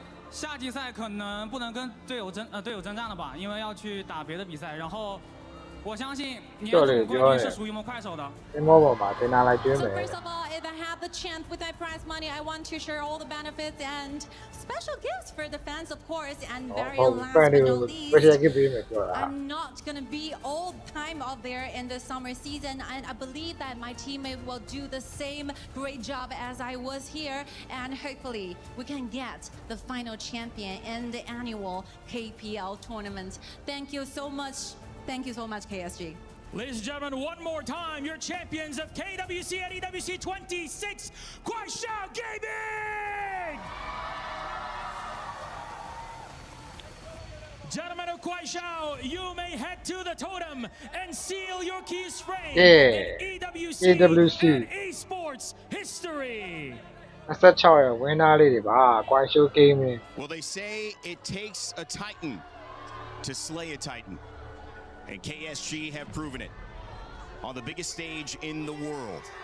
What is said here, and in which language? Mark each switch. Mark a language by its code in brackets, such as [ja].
[zh] 夏季赛可能不能跟队友征战了吧，因为要去打别的比赛。然后我相信年度冠军是属于我们快手的。 [en] So first of all, if I have the chance with my prize money, I want to share all the benefits and special gifts for the fans, of course. And very last but not least, I'm not gonna be all the time out there in the summer season, and I believe that my teammate will do the same great job as I was here, and hopefully we can get the final champion in the annual KPL tournament. Thank you so much. Thank you so much, KSG. Ladies and gentlemen, one more time, your champions of KWC and EWC 26, Kuaishao Gaming! Gentlemen of Kuaishao, you may head to the totem and seal your keys frame in EWC and esports history. [my] 26ရဲ့ winner လေးတွေပါ Kuaishao Gaming. [en] Well, they say it takes a titan to slay a titan. And KSG have proven it on the biggest stage in the world.